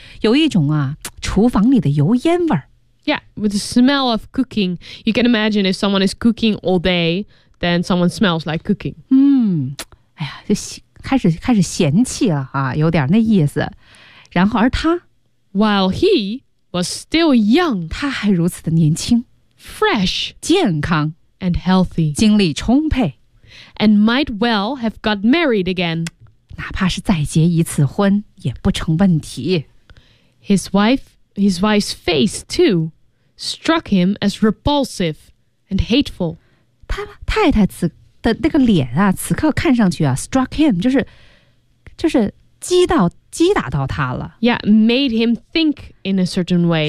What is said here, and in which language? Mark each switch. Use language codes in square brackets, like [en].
[zh] 有一种啊，厨房里的油烟味儿。 [en] Yeah, with the smell of cooking. You can imagine if someone is cooking all day, then someone smells like cooking. [zh] 哎呀，就开始嫌弃了啊，有点那意思。然后而他 [en] ?While he... was still young. [zh] 他还如此的年轻 [en] Fresh. [zh] 健康 [en] And healthy. [zh] 精力充沛 [en] And might well have got married again. [zh] 哪怕是再结一次婚也不成问题 [en] His wife's face too struck him as repulsive and hateful. [zh] 他太太此的那个脸啊此刻看上去啊 [en] struck him, [zh] 就是击打到他了 [en] Yeah, made him think in a certain way